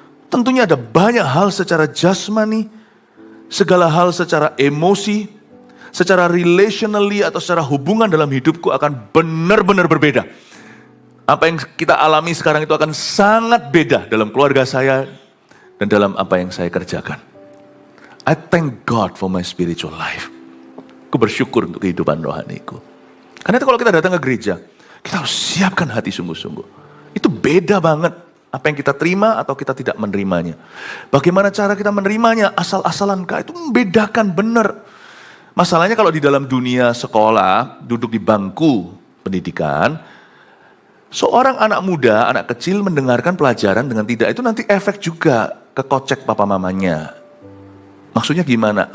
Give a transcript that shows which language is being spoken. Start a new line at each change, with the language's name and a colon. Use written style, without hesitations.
Indonesian: Tentunya ada banyak hal secara jasmani, segala hal secara emosi, secara relationally atau secara hubungan dalam hidupku akan benar-benar berbeda. Apa yang kita alami sekarang itu akan sangat beda dalam keluarga saya dan dalam apa yang saya kerjakan.
English: I thank God for my spiritual life.
Indonesian: Aku bersyukur untuk kehidupan rohaniku. Karena itu kalau kita datang ke gereja, kita harus siapkan hati sungguh-sungguh. Itu beda banget apa yang kita terima atau kita tidak menerimanya. Bagaimana cara kita menerimanya, asal-asalan kah, itu membedakan benar. Masalahnya kalau di dalam dunia sekolah, duduk di bangku pendidikan, seorang anak muda, anak kecil mendengarkan pelajaran dengan tidak, itu nanti efek juga ke kocek papa mamanya. Maksudnya gimana?